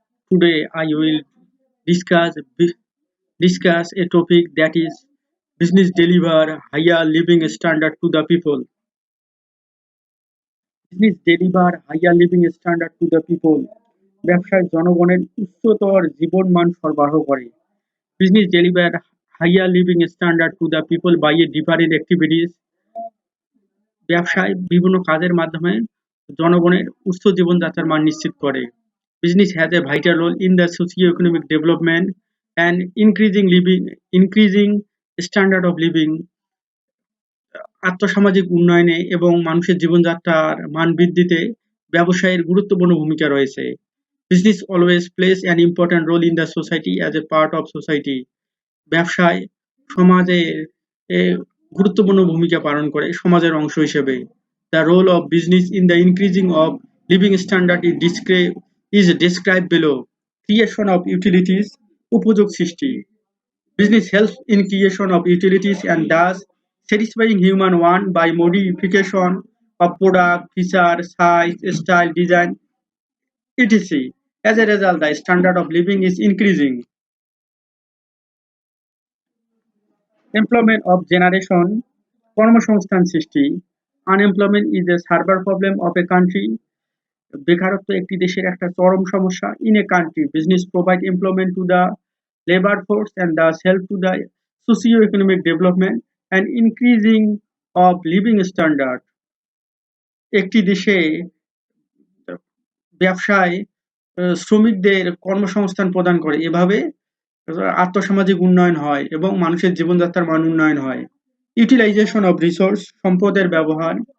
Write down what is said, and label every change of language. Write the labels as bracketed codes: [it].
[en] Today I will discuss discuss a topic that is business deliver higher living standard to the people. Business deliver higher living standard to the people. [bn] ব্যবসায় জনগণের উচ্চতর জীবনমান সরবরাহ করে। [en] Business deliver higher living standard to the people by a different activities. [bn] ব্যবসায় বিভিন্ন কাজের মাধ্যমে জনগণের উচ্চ জীবনযাত্রার মান নিশ্চিত করে। [en] Business has a vital role in the socio-economic development and increasing standard of living. [bn] আর্থসামাজিক উন্নয়নে এবং মানুষের জীবনযাত্রার মান বৃদ্ধিতে ব্যবসায়ের গুরুত্বপূর্ণ ভূমিকা রয়েছে। [en] Business always plays an important role in the society as a part of society. [bn] ব্যবসায় সমাজের গুরুত্বপূর্ণ ভূমিকা পালন করে সমাজের অংশ হিসেবে। [en] The role of business in the increasing of living standard is described below. Creation of utilities, [bn] উপযোগ সৃষ্টি। [en] Business helps in creation of utilities and thus satisfying human want by modification of product, feature, size, style, design, etc. As a result, the standard of living is increasing. Employment of generation, [bn] কর্মসংস্থান সৃষ্টি। [en] Unemployment is a severe problem of a country. [bn] বেকারত্ব একটি দেশের একটা চরম সমস্যা। [en] In a country, business provide employment to the labor force and thus help to the socio-economic development and increasing of living standard. [bn] একটি দেশে ব্যবসায় শ্রমিকদের কর্মসংস্থান প্রদান করে। এভাবে আর্থসামাজিক উন্নয়ন হয় এবং মানুষের জীবনযাত্রার মান উন্নয়ন হয়। [en] Utilization of resource, [bn] সম্পদের ব্যবহার।